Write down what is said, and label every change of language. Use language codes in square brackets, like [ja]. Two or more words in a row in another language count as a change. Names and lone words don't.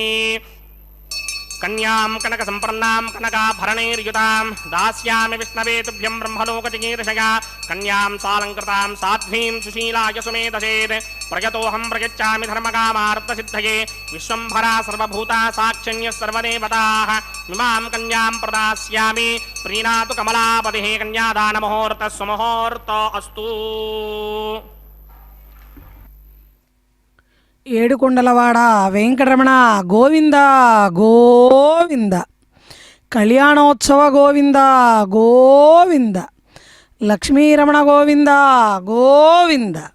[sa] कन्यां कनकसम्पन्नां कनकाभरणैर्युतां दास्यामि विष्णवे तुभ्यं ब्रह्मलोकचिकीर्षया कन्यां सालङ्कृतां साध्वीं सुशीलाय सुमेधसेत् प्रयतोऽहं प्रयच्छामि धर्मकामार्थसिद्धये विश्वम्भरा सर्वभूता साक्षिण्यः सर्वदेवताः इमां कन्यां प्रदास्यामि प्रीणातु कमलापतिः कन्यादानमुहूर्तः सुमुहूर्तो अस्तु। [te] ఏడుకొండలవాడ వెంకటరమణ గోవింద గోవింద, కళ్యాణోత్సవ గోవింద గోవింద, లక్ష్మీరమణ గోవింద గోవింద.